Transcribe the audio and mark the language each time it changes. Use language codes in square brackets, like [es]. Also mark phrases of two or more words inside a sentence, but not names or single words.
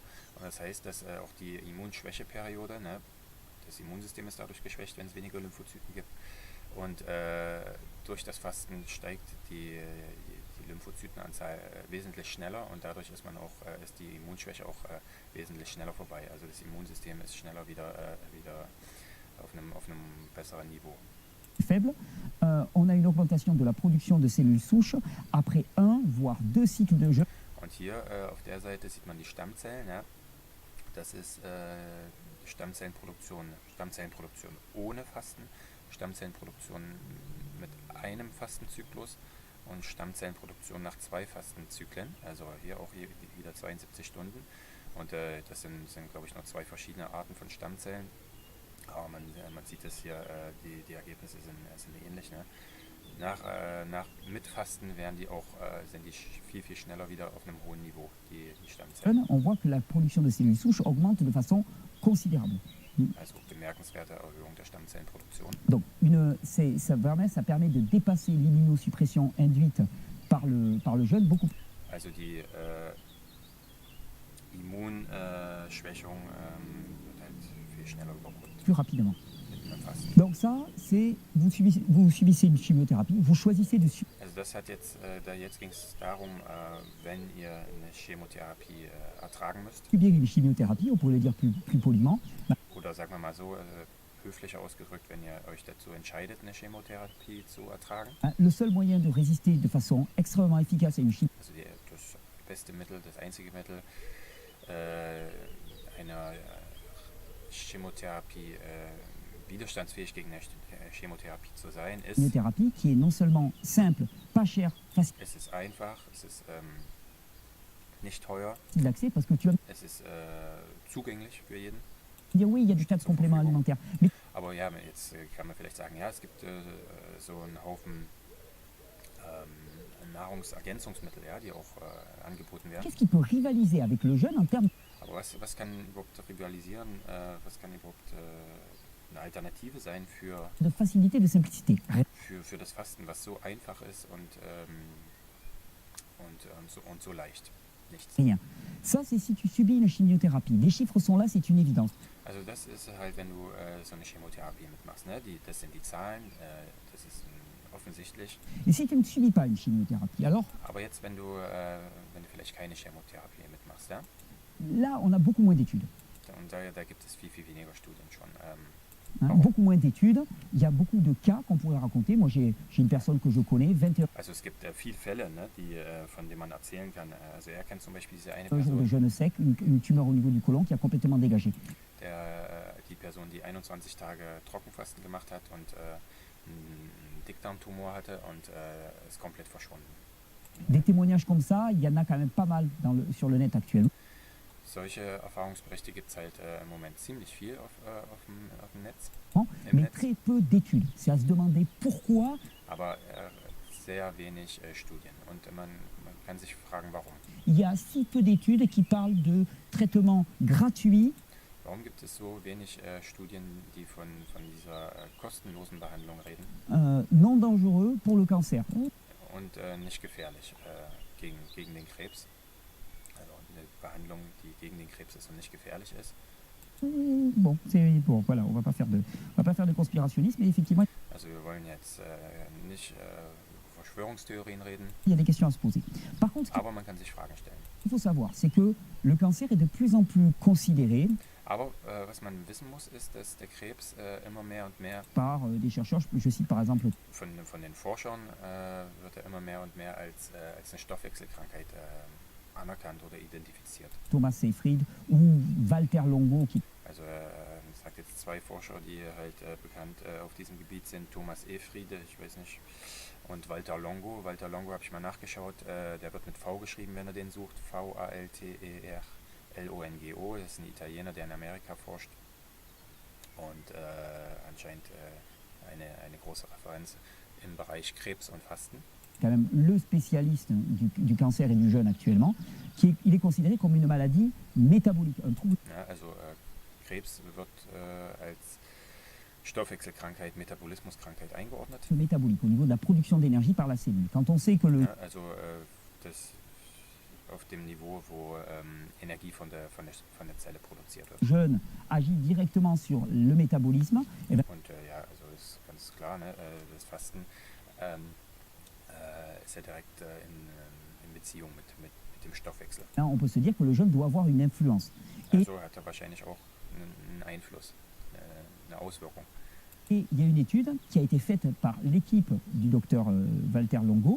[de] Und das heißt, dass auch die Immunschwächeperiode, ne, das Immunsystem ist dadurch geschwächt, wenn es weniger Lymphozyten gibt. Und durch das Fasten steigt die Lymphozytenanzahl wesentlich schneller, und dadurch ist die Immunschwäche auch wesentlich schneller vorbei. Also das Immunsystem ist schneller wieder auf einem besseren Niveau. [fr] Faible, on a une augmentation de la production de cellules souches après 1 voire 2 cycles de jeûne. [de] Und hier auf der Seite sieht man die Stammzellen. Ja? Das ist Stammzellenproduktion ohne Fasten, Stammzellenproduktion mit einem Fastenzyklus und Stammzellenproduktion nach 2 Fastenzyklen. Also hier auch wieder 72 Stunden. Und das sind glaube ich, noch 2 verschiedene Arten von Stammzellen. Aber man sieht es hier, die Ergebnisse sind ähnlich. Ne? Mit Fasten sind die viel, viel schneller wieder auf einem hohen Niveau, die Stammzellen. [fr] On voit que la production de cellules souches augmente de façon considérable. [de] Also bemerkenswerte Erhöhung der Stammzellenproduktion. [fr] Donc ça permet de dépasser l'immunosuppression induite par le jeûne beaucoup. [de] Also die Immunschwächung wird halt viel schneller überbrückt. [fr] Plus rapidement. Donc ça, c'est vous subissez une chimiothérapie, vous choisissez de suivre. [de] Also jetzt ging es darum, wenn ihr eine Chemotherapie ertragen müsst. [fr] Subir une chimiothérapie, on pourrait le dire plus poliment. [de] Oder sagen wir mal so, höflicher ausgedrückt, wenn ihr euch dazu entscheidet, eine Chemotherapie zu ertragen. [fr] Le seul moyen de résister de façon extrêmement efficace à une chimiothérapie. [de] Also das beste Mittel, das einzige Mittel, einer Chemotherapie widerstandsfähig gegen eine Chemotherapie zu sein, ist [fr] une thérapie qui est non seulement simple, pas chère, facile. [de] Es ist einfach, es ist nicht teuer, [fr] D'accès parce que tu vas [de] es ist zugänglich für jeden. [fr] dire oui, il y a des tas de compléments alimentaires. Mais [de] Aber ja, jetzt kann man vielleicht sagen, ja, es gibt so einen Haufen Nahrungsergänzungsmittel, ja, die auch angeboten werden. [fr] qu'est-ce qui peut rivaliser avec le jeûne en termes [de] Aber was kann überhaupt rivalisieren, was kann überhaupt eine Alternative sein für [fr] de facilité, de simplicité? [de] für das Fasten, was so einfach ist und so leicht? Nichts. [fr] Rien. Ça, c'est si tu subis une chimiothérapie. Les chiffres sont là, c'est une évidence. [de] Also das ist halt, wenn du so eine Chemotherapie mitmachst, ne? Das sind die Zahlen, das ist offensichtlich. [fr] Et si tu ne subis pas une chimiothérapie, alors [de] Aber jetzt, wenn du vielleicht keine Chemotherapie mitmachst, ja? [fr] là, on a beaucoup moins d'études. [de] Und da gibt es viel, viel weniger Studien schon. [fr] Beaucoup moins d'études. Il y a beaucoup de cas qu'on pourrait raconter. Moi, j'ai une personne que je connais, 21 [de] Also es gibt viele Fälle, ne, von denen man erzählen kann. Also er kennt zum Beispiel diese eine [fr] jours de [de] Person, [fr] jeûne sec, une tumeur au niveau du côlon qui a complètement dégagé. [de] die Person, die 21 Tage Trockenfasten gemacht hat und einen Dickdarmtumor hatte und ist komplett verschwunden. [fr] Des témoignages comme ça, il y en a quand même pas mal sur le net actuellement. [de] Solche Erfahrungsberichte gibt es halt im Moment ziemlich viel auf dem Netz. [fr] Mais très peu d'études. C'est à se demander pourquoi. [de] Aber sehr wenig Studien. Und man kann sich fragen, warum. [fr] Il y a si peu d'études qui parlent de traitements gratuits. [de] Warum gibt es so wenig Studien, die von dieser kostenlosen Behandlung reden? [fr] Non dangereux pour le cancer. [de] Und nicht gefährlich gegen den Krebs. Also eine Behandlung, die gegen den Krebs ist und nicht gefährlich ist. [fr] Bon, bon, voilà, on va pas faire de conspirationnisme, mais effectivement, [de] Also wir wollen jetzt nicht Verschwörungstheorien reden, [fr] il y a des questions à se poser. Par contre, [de] aber man kann sich Fragen stellen. [fr] ce qu'il faut savoir, c'est que le cancer est de plus en plus considéré [de] Aber was man wissen muss, ist, dass der Krebs immer mehr und mehr [fr] par des chercheurs, je cite par exemple [de] von den Forschern wird er immer mehr und mehr als eine Stoffwechselkrankheit anerkannt oder identifiziert. [fr] Thomas Seyfried ou Walter Longo, qui [de] Also es sagt jetzt zwei Forscher, die halt bekannt auf diesem Gebiet sind, Thomas Efriede, ich weiß nicht, und Walter Longo. Walter Longo habe ich mal nachgeschaut, der wird mit V geschrieben, wenn er den sucht, Valterlongo. Das ist ein Italiener, der in Amerika forscht und anscheinend eine große Referenz im Bereich Krebs und Fasten. [fr] Quand même le spécialiste du cancer et du jeûne actuellement, il est considéré comme une maladie métabolique, un trouble. [de] Ja, also Krebs wird als Stoffwechselkrankheit, Metabolismuskrankheit eingeordnet. [fr] Métabolique, au niveau de la production d'énergie par la cellule. Quand on sait que le [de] Ja, also das auf dem Niveau, wo Energie von der Zelle produziert wird. [fr] jeûne agit directement sur le métabolisme, et bien, [de] Und ja, also ist ganz klar, ne, das Fasten ist ja direkt in Beziehung mit dem Stoffwechsel. [fr] on peut se dire que le jeûne doit avoir une influence. [de] Also hat er wahrscheinlich auch einen Einfluss, eine Auswirkung. [fr] Et il y a une étude qui a été faite par l'équipe du docteur Walter Longo.